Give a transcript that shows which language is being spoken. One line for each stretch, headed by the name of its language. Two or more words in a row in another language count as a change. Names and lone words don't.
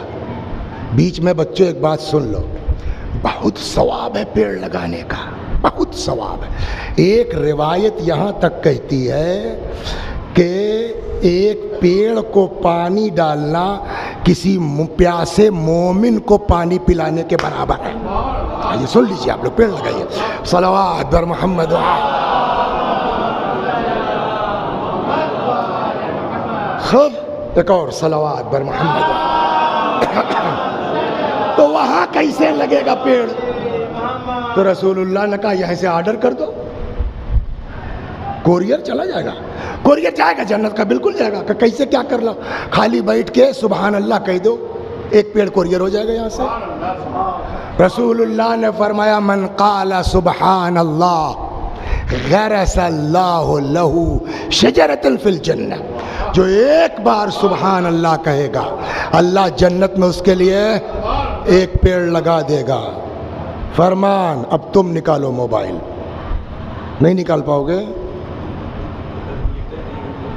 Urdu: بیچ میں بچوں ایک بات سن لو، بہت ثواب ہے پیڑ لگانے کا، بہت ثواب ہے. ایک روایت یہاں تک کہتی ہے کہ ایک پیڑ کو پانی ڈالنا کسی پیاسے مومن کو پانی پلانے کے برابر ہے. یہ سن لیجیے آپ لوگ، پیڑ لگائیے.
Persian: صلوات بر محمد. خب
Urdu: ایک اور
Persian: صلوات بر محمد.
Urdu: تو وہاں کیسے لگے گا پیڑ؟ تو رسول اللہ نے کہا یہیں سے آرڈر کر دو، کوریئر چلا جائے گا. کوریئر جائے گا جنت کا، بالکل جائے گا. کہ کیسے کیا کر لو؟ خالی بیٹھ کے
Arabic: سبحان اللہ
Urdu: کہہ دو، ایک پیڑ کوریئر ہو جائے گا یہاں سے. رسول اللہ نے فرمایا
Arabic: من قال سبحان اللہ غرس اللہ لہ شجرۃ فی الجنہ،
Urdu: جو ایک بار
Arabic: سبحان اللہ
Urdu: کہے گا اللہ جنت میں اس کے لیے ایک پیڑ لگا دے گا. فرمان اب تم نکالو موبائل. نہیں نکال پاؤ گے؟